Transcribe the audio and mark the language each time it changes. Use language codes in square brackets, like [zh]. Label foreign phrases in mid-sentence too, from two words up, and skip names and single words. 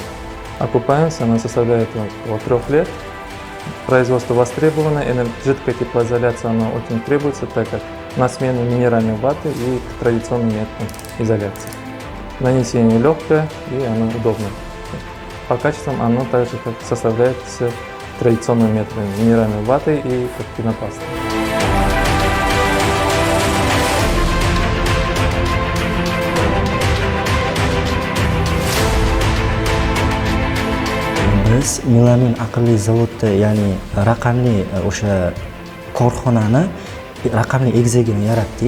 [ru] Окупаемость она составляет около 3 лет. Производство востребовано, жидкая теплоизоляция она очень требуется, так как на смену минеральной ваты и традиционным методам изоляции. Нанесение легкое и оно удобное. По качествам оно также составляет с традиционными методами минеральной ваты и пенопасты. [uz] Biz melamin aqlli zavodda, ya'ni raqamli o'sha korxonani raqamli egizagini yaratdik.